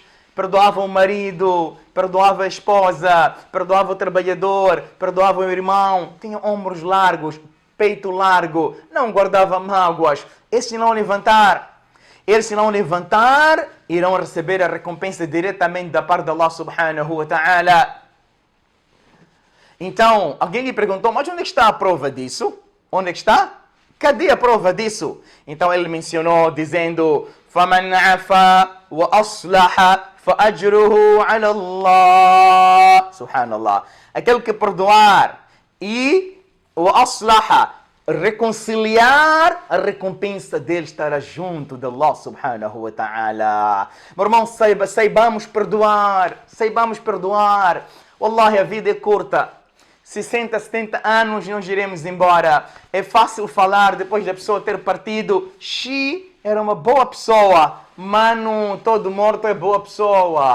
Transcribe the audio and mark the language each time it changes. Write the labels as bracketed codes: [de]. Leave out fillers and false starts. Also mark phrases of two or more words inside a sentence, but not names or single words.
[pt] Perdoava o marido, perdoava a esposa, perdoava o trabalhador, perdoava o irmão, tinha ombros largos, peito largo, não guardava mágoas. Esses não levantar. Eles não levantar, irão receber a recompensa diretamente da parte de Allah [ar] سبحانه وتعالى. [pt] Então, alguém lhe perguntou, mas onde está a prova disso? Onde está? Cadê a prova disso? Então ele mencionou dizendo: [ar] فَمَنْ عَفَى وَأَصْلَحَ فَأَجْرُهُ عَلَى اللَّهِ. Subhanallah. [pt] Aquele que perdoar e وَأَصْلَحَ reconciliar, a recompensa dele estará junto de Allah [ar] سبحانه وتعالى. [pt] Meu irmão, saibamos perdoar. Saibamos perdoar. Wallahi, a vida é curta. 60, 70 anos nós iremos embora. É fácil falar depois da pessoa ter partido. Era uma boa pessoa. Mano, todo morto é boa pessoa.